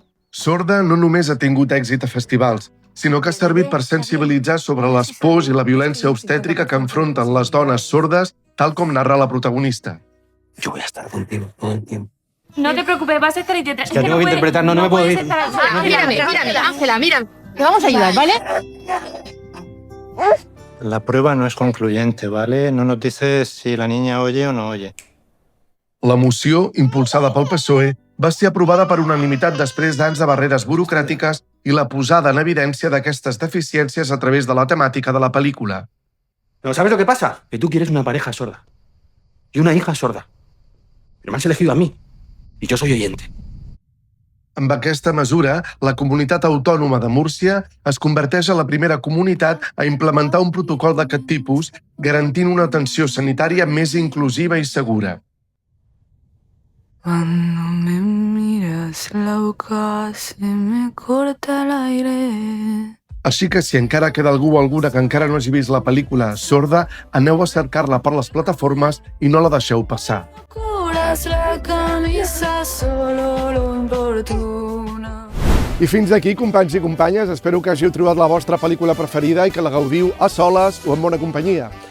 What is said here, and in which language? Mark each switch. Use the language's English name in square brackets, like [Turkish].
[Catalan] Sorda no només ha tingut èxit a festivals, sinó que ha servit per sensibilitzar sobre les pors i la violència obstètrica que enfronten les dones sordes, tal com narra la protagonista. [Spanish] Yo voy a estar contigo todo el tiempo. No te preocupes, vas a estar Es interpretando. que tengo que interpretar, no me puedo ir. Mírame, Ángela, mira. Te vamos a ayudar, ¿vale? La prueba no es concluyente, ¿vale? No nos dices si la niña oye o no oye. [Catalan] La moció, impulsada pel PSOE, va ser aprovada per unanimitat després d'anys de barreres burocràtiques i la posada en evidència d'aquestes deficiències a través de la temàtica de la pel·lícula. [Spanish] Pero ¿sabes lo que pasa? Que tú quieres una pareja sorda. Y una hija sorda. Pero me has elegido a mí. Y yo soy oyente. [Catalan] Amb aquesta mesura, la comunitat autònoma de Múrcia es converteix en la primera comunitat a implementar un protocol d'aquest tipus, garantint una atenció sanitària més inclusiva i segura. [Spanish] Cuando me miras la boca se me corta el aire. [Catalan] Així que si encara queda algú o alguna que encara no hagi vist la pel·lícula Sorda, aneu a cercar-la per les plataformes i no la deixeu passar. [Spanish] La camisa solo lo importuna. [Catalan] I fins aquí, companys i companyes, espero que hàgiu trobat la vostra pel·lícula preferida i que la gaudiu a soles o en bona companyia.